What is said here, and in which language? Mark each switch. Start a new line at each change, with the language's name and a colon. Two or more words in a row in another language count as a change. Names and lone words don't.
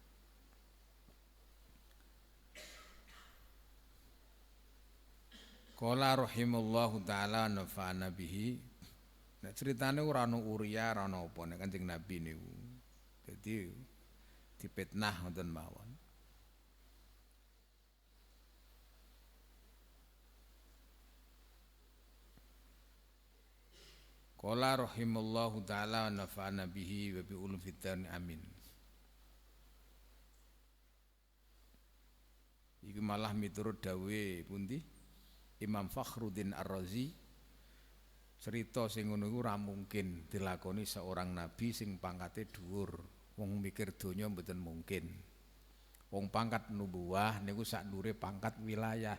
Arabic: قال رحمه الله تعالى نفعنا به.
Javanese: Nek critane ora ana Uria, ora ana apa nek Kanjeng Nabi niku. Dadi dipitnah ngoten mawon.
Arabic: قال رحمه الله تعالى نفعنا به وبعلوم فتن آمين.
Javanese: Iki malah miturut dawe pundi Imam Fakhruddin Ar-Razi, cerita sing ngono iku ora mungkin dilakoni seorang nabi sing pangkate dhuwur. Wong mikir donya mboten mungkin. Wong pangkat nubuwah niku sak ndure pangkat wilayah.